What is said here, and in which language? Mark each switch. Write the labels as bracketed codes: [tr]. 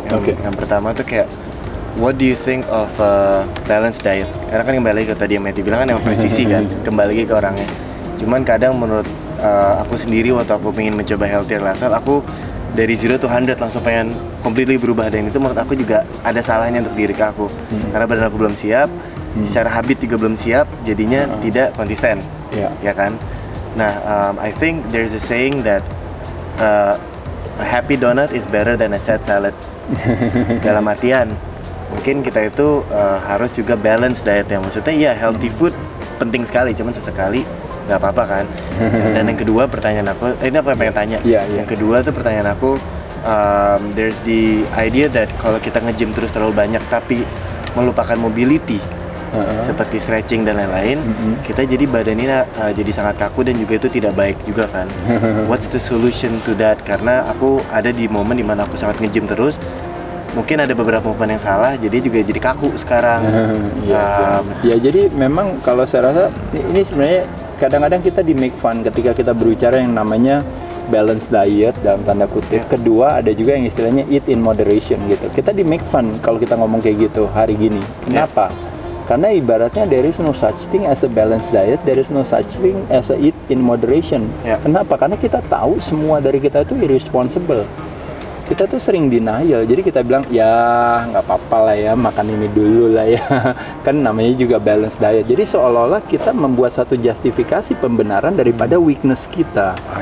[id] Yang pertama tuh kayak [en] what do you think of balanced diet? [id] Karena kan kembali lagi ke tadi yang Matthew bilang kan yang presisi kan, kembali lagi ke orangnya. Cuman kadang menurut aku sendiri waktu aku pengen mencoba [en] healthier lifestyle, [id] aku dari [en] 0 to 100 [id] langsung pengen [en] completely [id] berubah, dan itu menurut aku juga ada salahnya untuk diri aku. Karena badan aku belum siap, secara habit juga belum siap, jadinya tidak konsisten. Ya kan? [en] Nah, I think there's a saying that a happy donut is better than a sad salad. [id] Dalam artian mungkin kita itu harus juga balance diet, yang maksudnya ya [en] healthy food [id] penting sekali, cuman sesekali nggak apa-apa kan. Dan yang kedua pertanyaan aku, ini aku yang pengen tanya. Yang kedua tuh pertanyaan aku, [en] there's the idea that [id] kalau kita nge-gym terus terlalu banyak tapi melupakan mobility, seperti stretching dan lain-lain, kita jadi badan ini jadi sangat kaku dan juga itu tidak baik juga kan. [en] What's the solution to that? [id] Karena aku ada di momen dimana aku sangat nge-gym terus, mungkin ada beberapa movement yang salah, jadi juga jadi kaku sekarang. Ya jadi memang kalau saya rasa ini sebenarnya kadang-kadang kita di [en] make fun [id] ketika kita berbicara yang namanya balance diet dalam tanda kutip. Kedua ada juga yang istilahnya [en] eat in moderation [id] gitu. Kita di [en] make fun [id] kalau kita ngomong kayak gitu hari gini. Kenapa? Karena ibaratnya [en] there is no such thing as a balanced diet, there is no such thing as a eat in moderation. [id] Kenapa? Karena kita tahu semua dari kita itu irresponsible. Kita tuh sering denial, jadi kita bilang ya nggak apa-apa lah ya, makan ini dulu lah ya. Kan namanya juga balance diet. Jadi seolah-olah kita membuat satu justifikasi pembenaran daripada weakness kita.